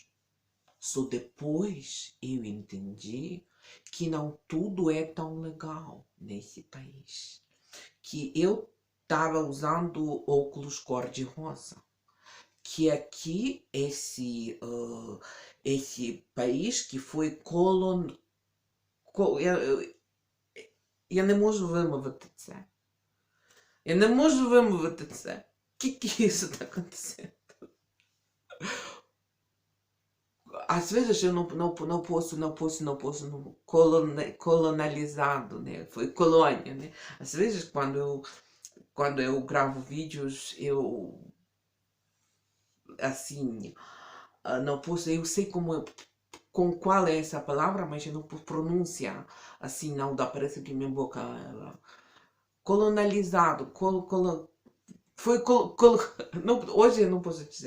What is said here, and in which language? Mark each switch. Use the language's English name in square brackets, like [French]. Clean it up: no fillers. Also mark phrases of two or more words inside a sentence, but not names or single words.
[Portuguese] Só depois eu entendi que não tudo é tão legal nesse país. Que eu estava usando óculos cor-de-rosa. Que aqui, esse país que foi [Ukrainian] я не можу вимовити це. Я не можу вимовити це. [Portuguese] Que isso tá acontecendo? Às vezes eu não posso colonizado, né? Foi colônia, né? Às vezes quando eu gravo vídeos, eu, assim, não posso, eu sei com qual é essa palavra, mas eu não posso pronunciar, assim, não dá, parece que minha boca, colonizado, não, hoje eu não posso dizer.